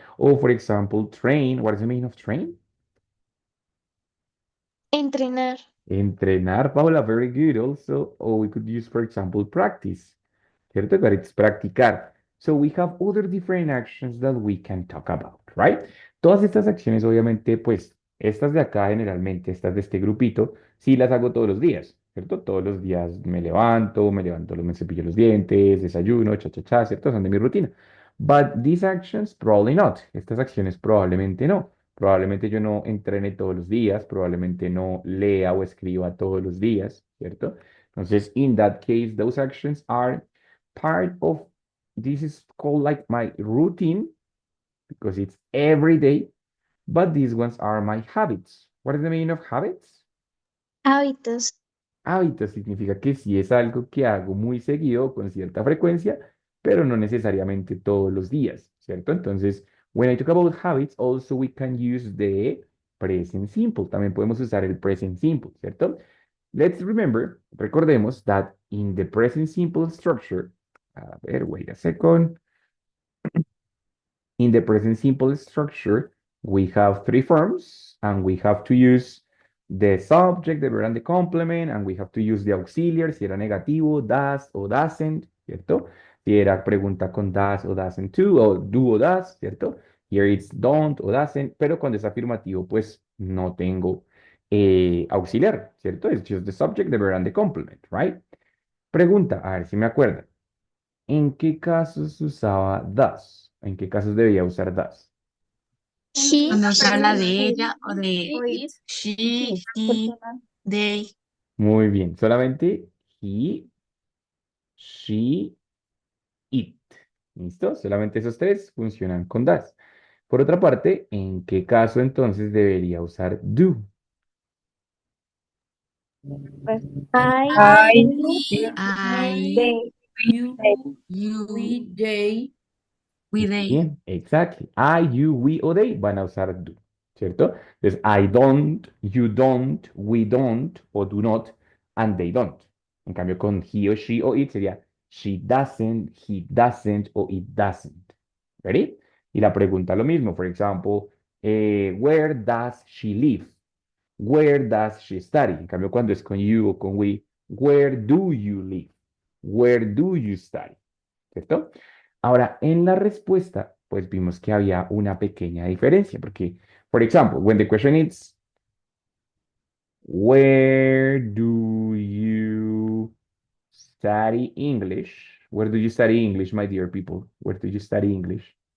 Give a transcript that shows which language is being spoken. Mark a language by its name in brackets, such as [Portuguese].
[English] Or for example, train. What is the meaning of train? [Spanish] Entrenar. [English] Entrenar, Paula, very good also. Or we could use, for example, practice, ¿cierto? But it's practicar. So we have other different actions that we can talk about, right? [Spanish] Todas estas acciones, obviamente, pues, estas de acá generalmente, estas de este grupito, sí las hago todos los días, ¿cierto? Todos los días me cepillo los dientes, desayuno, cha, cha, cha, ¿cierto? Son de mi rutina. [English] But these actions, probably not. [Spanish] Estas acciones probablemente no. Probablemente yo no entrene todos los días, probablemente no lea o escriba todos los días, ¿cierto? [English] Entonces, in that case, those actions are part of this is called like my routine because it's every day, but these ones are my habits. What is the meaning of habits? [Spanish] Hábitos. Hábitos significa que sí es algo que hago muy seguido, con cierta frecuencia, pero no necesariamente todos los días, ¿cierto? [English] Entonces, when I talk about habits, also we can use the present simple. [Spanish] También podemos usar el present simple, ¿cierto? [English] Recordemos that in the present simple structure, a ver, wait a second. In the present simple structure, we have three forms, and we have to use the subject, the verb, and the complement, and we have to use the auxiliary, si era negativo, does o doesn't, ¿cierto? [Spanish] Si era pregunta con does o doesn't to, o do o does, ¿cierto? Here it's don't o doesn't, pero cuando es afirmativo, pues no tengo auxiliar, ¿cierto? [English] It's just the subject, the verb, and the complement, right? [Spanish] Pregunta, a ver si me acuerdan. ¿En qué casos usaba does? ¿En qué casos debía usar does? [English] She. [Spanish] cuando se habla de ella o de she, he, they, Muy bien, solamente he, she, it. ¿Listo? Solamente esos tres funcionan con does. Por otra parte, ¿en qué caso entonces debería usar do? Pues, I, [English] I, you, he, I, they. you, we, you, they. we, [Spanish] Muy [English] they. bien, exactly. [Spanish] I, you, we o they van a usar do, ¿cierto? [English] Entonces, I don't, you don't, we don't o do not, and they don't. [Spanish] En cambio, con he o she o it sería she doesn't, he doesn't o it doesn't. ¿Ready? [English] Y la pregunta lo mismo. For example, where does she live? Where does she study? En cambio, cuando es con you o con we, where do you live? Where do you study? ¿Cierto? [Spanish] Ahora, en la respuesta, pues vimos que había una pequeña diferencia, porque, por ejemplo, when the question is, where do you study English? [English] Where do you study English, my dear people? Where do you study English?